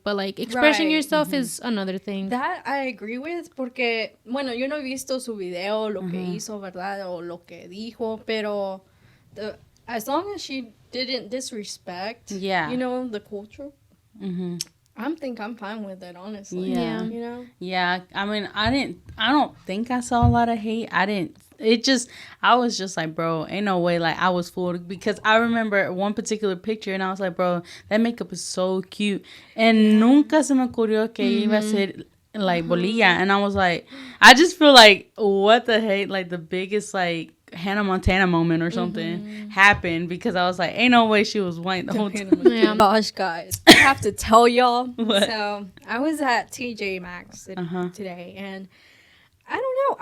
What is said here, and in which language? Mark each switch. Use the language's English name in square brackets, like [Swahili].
[English] But like expressing yourself is another thing. That I agree with, [Spanish] porque bueno, yo no he visto su video, lo que hizo, verdad, o lo que dijo, [English] pero as long as she didn't disrespect, you know, the culture, I think I'm fine with it, honestly. Yeah. You know? Yeah. I mean, I don't think I saw a lot of hate. I was just like, bro, ain't no way. Like, I was fooled because I remember one particular picture and I was like, bro, that makeup is so cute. [Spanish] And nunca se me ocurrió que iba a ser like bolilla. [English] And I was like, I just feel like, what the hate? Like, the biggest, like, Hannah Montana moment or something happened because I was like, ain't no way she was white the whole time. Gosh, guys, I have to tell y'all. What? So I was at TJ Maxx today, and I don't know.